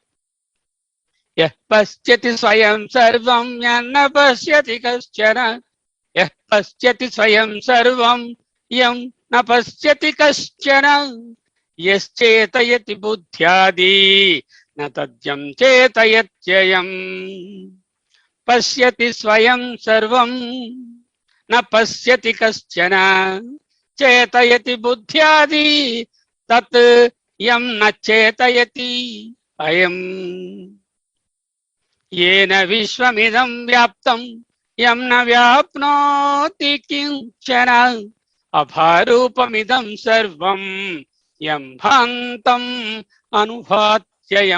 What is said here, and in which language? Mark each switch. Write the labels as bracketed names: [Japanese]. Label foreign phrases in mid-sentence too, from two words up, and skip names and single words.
[Sanskrit] యః పశ్యతి స్వయం సర్వం యన్న పశ్యతి కశ్చన, యః పశ్యతి స్వయం సర్వం యం న పశ్యతి కశ్చన, యశ్చేతయతి బుద్ధ్యాది న తద్యం చేతయత్యయం. పశ్యతి స్వయం సర్వం న పశ్యతి కశ్చన, చేతయతి బుద్ధ్యాది తత్ యం న చేతయతి అయం. येन विश्वमिदं व्याप्तं यं न व्याप्नोति किंचन, अभारूपमिदं सर्वं यं भान्तम् अनुभात्ययं.